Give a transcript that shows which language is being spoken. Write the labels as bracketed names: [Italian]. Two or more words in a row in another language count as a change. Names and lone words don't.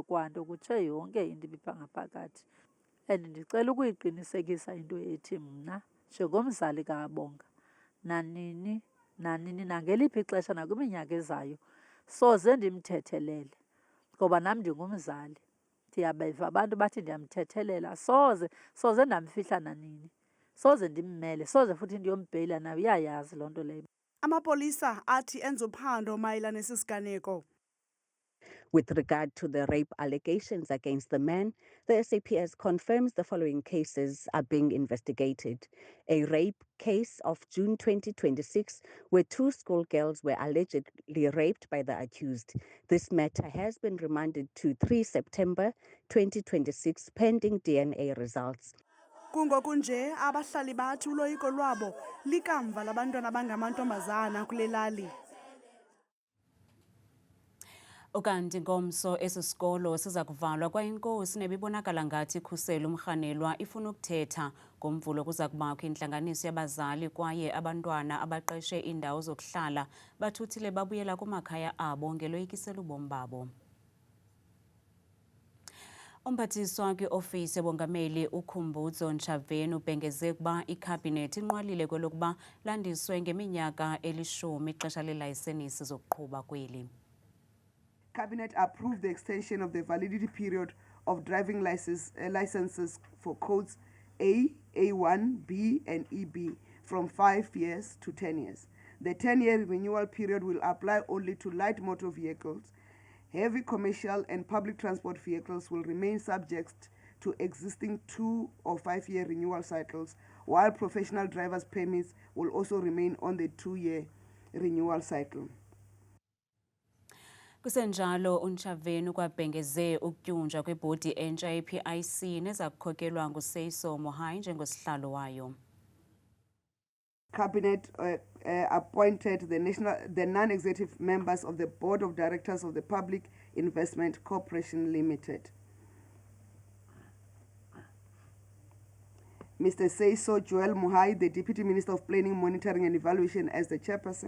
[Xhosa] kwanto kutshe yonke into ibipha phakathi and ndicela ukuyiqinisekisa into ethi mna njengomzali kaBonga nanini nangeliphi ixesha nakwiminyaka ezayo soze ndimthethelele ngoba nam ndingumzali ndiyabeva abantu bathi ndiyamthethelela soze ndamfihla nanini soze ndimmele soze futhi ndiyombheyila nayo uyayazi loo nto leyo. Amapolisa athi enza uphando mayelana nesi siganeko. [English] With regard to the rape allegations against the man, the SAPS confirms the following cases are being investigated. A rape case of June 2026, where 2 schoolgirls were allegedly raped by the accused. This matter has been remanded to 3 September 2026, pending DNA results. [Xhosa] Kungoku nje abahlali bathi uloyiko lwabo likamva labantwana abangamantombazana kule lali. Ukanti ngomso esi sikolo siza kuvalwa kwayinkosi nebibonakala ngathi ikhusela umrhanelwa ifuna ukuthetha ngomvulo kuza kubakho intlanganiso yabazali kwaye abantwana abaqeshe indawo zokuhlala bathuthile babuyela kumakhaya abo ngeloyikisela ubomi babo. Umphathiswa kwiofisi ebongameli uKhumbudzo Ntshavheni ubhengeze ukuba ikhabhinethi inqwalile kwelokuba landiswe ngeminyaka eli-10 ixesha leelayisenisi zokuqhuba kweli. [English] Cabinet approved the extension of the validity period of driving licenses for codes A, A1, B, and EB from 5 years to 10 years. The 10-year renewal period will apply only to light motor vehicles. Heavy commercial and public transport vehicles will remain subject to existing 2 or 5-year renewal cycles, while professional drivers' permits will also remain on the 2-year renewal cycle. [Xhosa] Kusenjalo uNtshavheni kwabhengeze ukutyunjwa kwebhodi entsha ye-PIC neza kukhokelwa nguSeiso Mohae njengosihlalo wayo. [English] Cabinet appointed the non-executive members of the Board of Directors of the Public Investment Corporation Limited. Mr. Seiso Joel Mohae, the Deputy Minister of Planning, Monitoring and Evaluation as the chairperson.